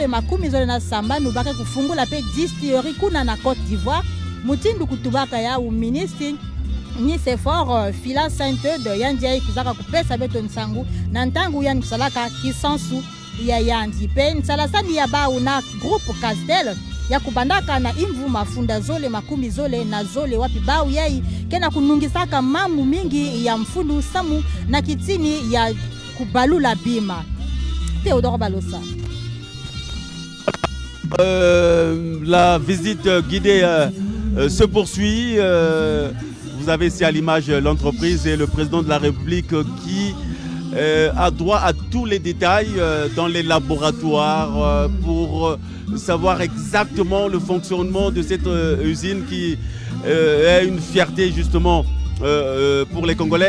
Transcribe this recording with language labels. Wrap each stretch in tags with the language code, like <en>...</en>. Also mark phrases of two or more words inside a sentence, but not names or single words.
<ktu>makumi zole na samba nu bake kufungula pe distillerie kuna na Côte d'Ivoire mutindu kutubaka ya ministre ni Sefor Fila Sainte de Yandia kuzaka kupesa beto nsangu na ntangu yani kusalaka kisansu ya yandi pe nsalasani ya ba una groupe Castel ya kubandaka na imvu mafunda zole makumi zole na zole wapi bau yai kena kunungisaka mamu mingi ya mfundu samu na kitini ya kubalula bima. Theodore Balosa.</ktu> <fr>la visite guidée se poursuit. Vous avez ici à l'image l'entreprise et le président de la République qui a droit à tous les détails dans les laboratoires pour savoir exactement le fonctionnement de cette usine qui est une fierté justement pour les Congolais.</fr>